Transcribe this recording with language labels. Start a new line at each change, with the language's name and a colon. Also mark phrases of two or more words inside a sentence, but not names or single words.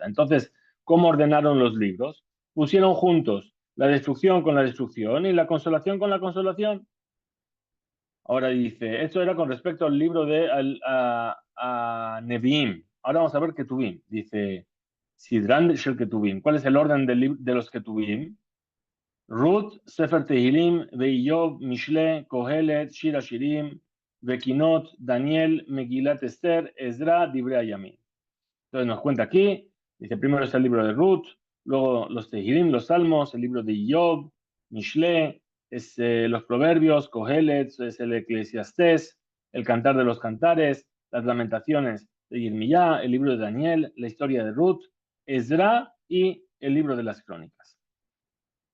Spanish: Entonces, ¿cómo ordenaron los libros? Pusieron juntos la destrucción con la destrucción y la consolación con la consolación. Ahora dice, esto era con respecto al libro de a Nevi'im. Ahora vamos a ver Ketuvim. Dice,
Hebrew: סדרן של כתובים.
Spanish: ¿Cuál es el orden de los Ketuvim?
Hebrew: רות, ספר תהלים, ואיוב, משלי, קהלת, שיר השירים, וקינות, דניאל, מגלת אסתר, עזרא, דברי הימים.
Spanish: Entonces nos cuenta aquí, dice, primero está el libro de Ruth, luego los Tehilim, los Salmos, el libro de Iyov, Mishle, los Proverbios, Kohelet, es el Eclesiastés, el Cantar de los Cantares, las Lamentaciones de Yirmiyah, el libro de Daniel, la historia de Ruth, Ezra y el libro de las Crónicas.